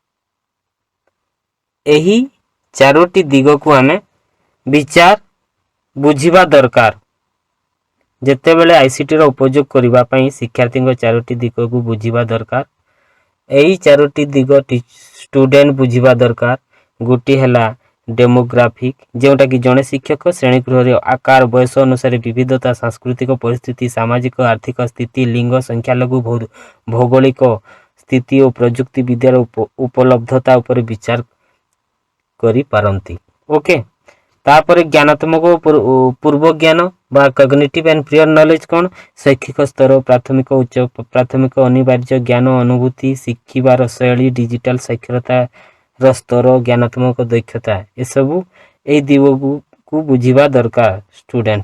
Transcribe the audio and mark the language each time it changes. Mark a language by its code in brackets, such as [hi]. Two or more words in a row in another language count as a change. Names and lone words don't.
[or] ଏହି ଚାରୋଟି ଦିଗ କୁ ଆମେ ବିଚାର ବୁଝିବା ଦରକାର ଯେତେବେଳେ ଆଇସିଟି ର ଉପଯୋଗ କରିବା ପାଇଁ ଶିକ୍ଷାର୍ଥୀ ଚାରୋଟି ଦିଗ କୁ ବୁଝିବା ଦରକାର ଏଇ ଚାରୋଟି ଦିଗ ଷ୍ଟୁଡେଣ୍ଟ ବୁଝିବା ଦରକାର ଗୋଟି ହେଲା ଡେମୋଗ୍ରାଫିକ ଯୋଉଟା କି ଯେଉଁଠି ଶିକ୍ଷକ ଶ୍ରେଣୀଗୃହ ଆକାର ବୟସ ଅନୁସାରେ ବିବିଧତା ସାଂସ୍କୃତିକ ପରିସ୍ଥିତି ସାମାଜିକ ଆର୍ଥିକ ସ୍ଥିତି ଲିଙ୍ଗ ସଂଖ୍ୟାଲଘୁ ଭୌଗୋଳିକ ସ୍ଥିତି ଔର ପ୍ରଯୁକ୍ତି ବିଦ୍ୟାର ଉପଲବ୍ଧତା ଉପରେ ବିଚାର କରି ପାରନ୍ତି। ଓକେ ତା'ପର ଜ୍ଞାନାତ୍ମକ ପୂର୍ବ ଜ୍ଞାନ ବା [en] cognitive and prior knowledge [or] କେଉଁ ଶୈକ୍ଷିକ ସ୍ତର ପ୍ରାଥମିକ ଉଚ୍ଚ ପ୍ରାଥମିକ ଅନିବାର୍ଯ୍ୟ ଜ୍ଞାନ ଅନୁଭୂତି ଶିଖିବାର ଶୈଳୀ ଡିଜିଟାଲ ସାକ୍ଷରତା ସ୍ତର ଜ୍ଞାନାତ୍ମକ ଦକ୍ଷତା ଏ ସବୁ ଏ ଦିଗ କୁ ବୁଝିବା ଦରକାର ଷ୍ଟୁଡେଣ୍ଟ।